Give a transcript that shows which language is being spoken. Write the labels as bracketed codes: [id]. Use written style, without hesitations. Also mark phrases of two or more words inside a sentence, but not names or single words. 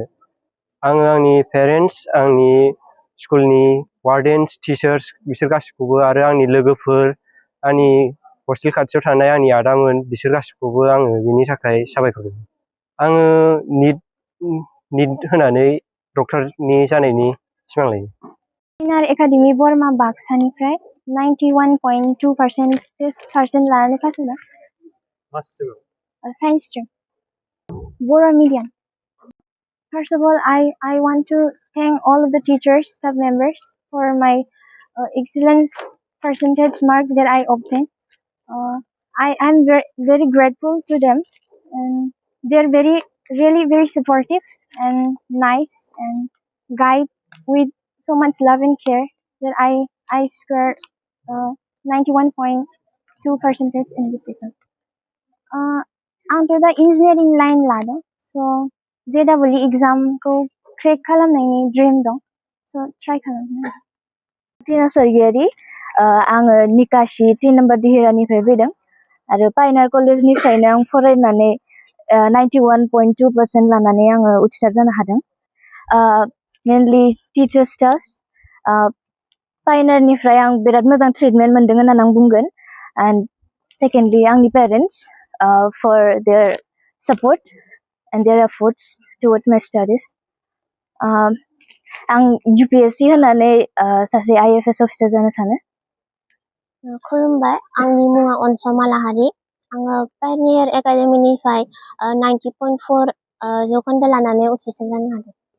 [brx] आङो आंनि पेरेन्ट्स, आंनि स्कुलनि [en] wardens, teachers [brx] बिसोर गासिखौबो आरो आंनि लोगोफोर, आंनि हस्टेल खाथियाव थानाय आंनि आदामोन बिसोर गासिखौबो आङो बिनि थाखाय साबायखर होयो। आङो निट होनानै डक्टरनि जानायनि सिमां लायो। पायनार एकाडेमि बरमा बाक्सानिफ्राय 91.2% लानानै पास जादों। मा स्ट्रिमाव? [en] Science stream, Boro medium. First of all, I want to thank all of the teachers, staff members for my excellence percentage mark that I obtained. I am very grateful to them, and they're really very supportive and nice and guide with so much love and care that I scored 91.2% in this exam. [brx] आंथ' दा [en] engineering line [brx] लादों, स' JEE [en] examखौ crack [brx] खालामनायनि ड्रिम दं, स' ट्राइ खालामनो। टिना सरगियारि, आङो निकासि 3 नम्बर दिहिरानिफ्राय फैदों आरो पायनार कलेजनिफ्रायनो आं फरायनानै 91.2% लानानै आङो उथ्रिसार जानो हादों। [en] mainly teacher staffs, [brx] पायनारनिफ्राय आं बिराद मोजां ट्रिटमेन्ट मोनदों होननानै आं बुंगोन। [en] and secondly आंनि पेरेन्ट्स for their support and their efforts towards my studies. [brx] आं UPSC होनानै सासे IFS अफिसार जानो सानो। खुलुमबाय, आंनि मुङा अनसमा लाहारि। आङो पायनार एकाडेमिनिफ्राय 90.4 जौखोन्दो लानानै उथ्रिसार जानो हादों।